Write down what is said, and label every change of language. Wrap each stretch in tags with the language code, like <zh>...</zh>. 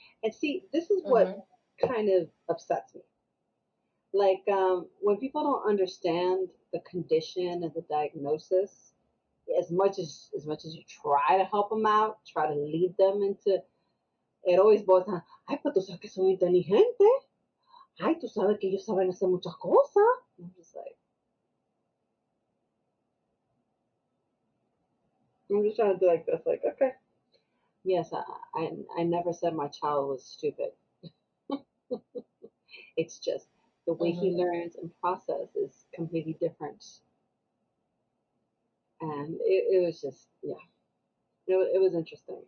<en>And see, this is what kind of upsets me. Like when people don't understand the condition and the diagnosis, as much as you try to help them out, try to lead them into it, always boils down,</en> <es>ay, pues tú sabes que son inteligentes. Ay, tú sabes que ellos saben hacer muchas cosas.</es> <en>I'm just trying to do like this, like, okay. Yes, I never said my child was stupid. It's just the way he Mm-hmm. learns and process is completely different. And it was just, yeah, it was interesting.</en>